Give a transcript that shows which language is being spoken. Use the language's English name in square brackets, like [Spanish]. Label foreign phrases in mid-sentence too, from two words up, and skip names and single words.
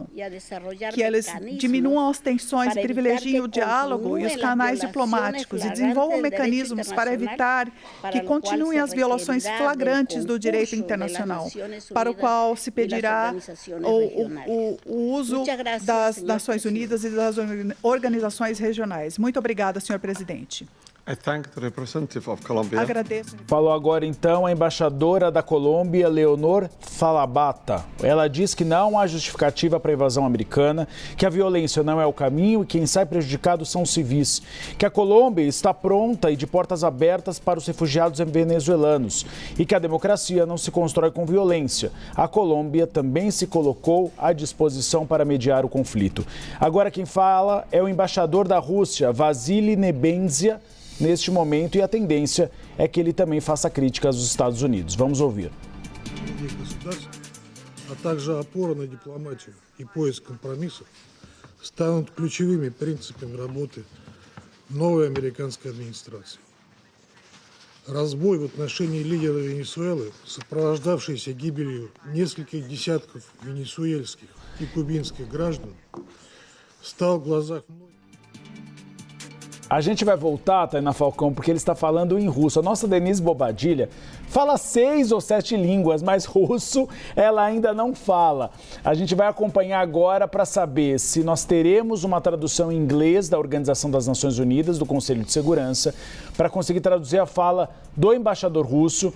[Portuguese] que elas diminuam as tensões, privilegiem o diálogo e os canais diplomáticos e desenvolvam mecanismos para evitar que continuem as violações flagrantes do direito internacional, para o qual se pedirá o uso das Nações Unidas e das organizações regionais. Muito obrigada, senhor presidente. [English] I thank the representative of Colombia. [Portuguese] Agradeço. Falou agora, então, a embaixadora da Colômbia, Leonor Falabata. Ela diz que não há justificativa para a invasão americana, que a violência não é o caminho e quem sai prejudicado são os civis, que a Colômbia está pronta e de portas abertas para os refugiados venezuelanos e que a democracia não se constrói com violência. A Colômbia também se colocou à disposição para mediar o conflito. Agora quem fala é o embaixador da Rússia, Vasily Nebenzia, neste momento, e a tendência é que ele também faça críticas aos Estados Unidos. Vamos ouvir. [Russian] А также опора на дипломатию и поиск компромиссов станут ключевыми принципами работы новой американской администрации. Разбой в отношении лидера Венесуэлы, сопровождавшийся гибелью нескольких десятков венесуэльских и кубинских граждан, стал в глазах многих. [Portuguese] A gente vai voltar, Tainá Falcão, porque ele está falando em russo. A nossa Denise Bobadilha fala 6 ou 7 línguas, mas russo ela ainda não fala. A gente vai acompanhar agora para saber se nós teremos uma tradução em inglês da Organização das Nações Unidas, do Conselho de Segurança, para conseguir traduzir a fala do embaixador russo.